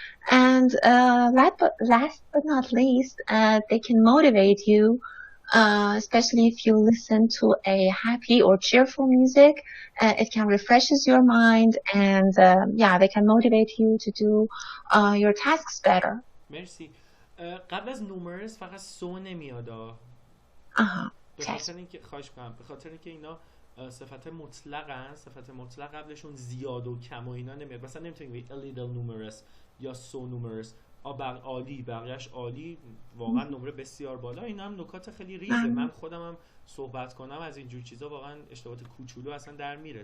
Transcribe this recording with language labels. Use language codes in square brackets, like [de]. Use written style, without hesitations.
[en] And last but not least, they can motivate you, especially if you listen to a happy or cheerful music. It can refreshes your mind, and they can motivate you to do your tasks better. [fa] مرسی. قبل از نومرس فقط سو نمیاد. به خاطر اینکه خواهش کنم، به خاطر اینکه اینا صفت مطلقن، صفت مطلق قبلشون زیاد و کم و اینا نمیاد. مثلا نمیتونی بگی [en] a little numerous [fa] یا [en] so numerous. [fa] عالی، بقیه‌اش عالی، واقعا نمره بسیار بالا. اینا هم نکات خیلی ریزه. من خودم هم صحبت کنم از اینجور چیزا واقعا اشتباهات کوچولو اصلا در میره.